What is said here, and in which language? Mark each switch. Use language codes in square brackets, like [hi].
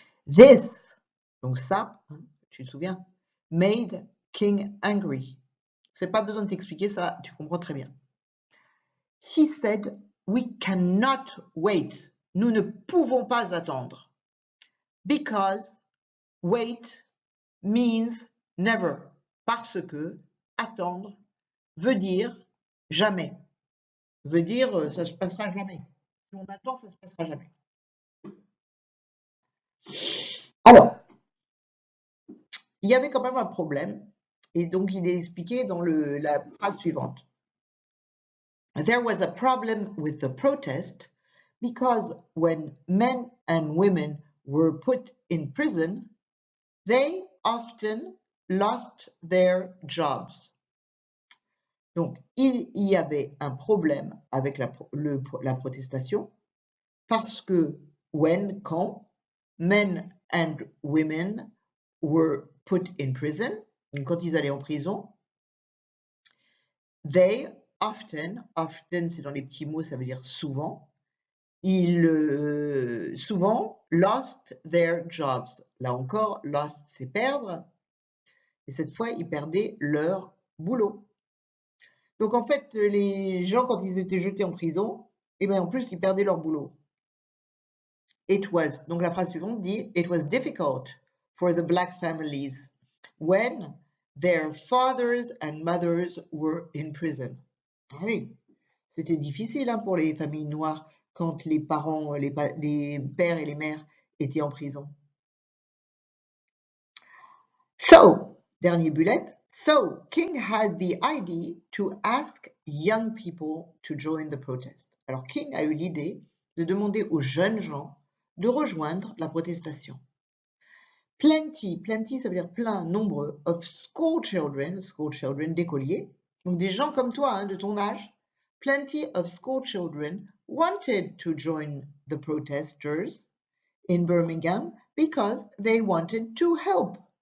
[en] This, [fr] donc ça, hein, tu te souviens, [en] made King angry. [fr] C'est pas besoin de t'expliquer ça, tu comprends très bien. [en] He said, we cannot wait. [fr] Nous ne pouvons pas attendre. [en] Because wait means never. [fr] Parce que attendre veut dire jamais. Veut dire ça se passera jamais. Si on attend, ça se passera jamais. Alors, il y avait quand même un problème, et donc il est expliqué dans la phrase suivante. [en] There was a problem with the protest because when men and women were put in prison, they often lost their jobs. [fr] Donc, il y avait un problème avec la protestation parce que quand [en] men and women were put in prison, [fr] donc quand ils allaient en prison, [en] they often [fr] c'est dans les petits mots, ça veut dire souvent, ils souvent [en] lost their jobs. [fr] Là encore, lost c'est perdre, et cette fois ils perdaient leur boulot. Donc en fait, les gens quand ils étaient jetés en prison, et bien en plus ils perdaient leur boulot. [en] It was, [fr] donc la phrase suivante dit, [en] it was difficult for the black families when their fathers and mothers were in prison. [fr] Ah oui, c'était difficile hein, pour les familles noires quand les parents, les pères et les mères étaient en prison. So, dernier bullet. [en] So, King had the idea to ask young people to join the protest. [fr] Alors, King a eu l'idée de demander aux jeunes gens de rejoindre la protestation. [en] Plenty [fr] ça veut dire plein, nombreux, [en] of school children [fr] d'écoliers, donc des gens comme toi, hein, de ton âge, [en] plenty of school children wanted to join the protesters in Birmingham because they wanted to help.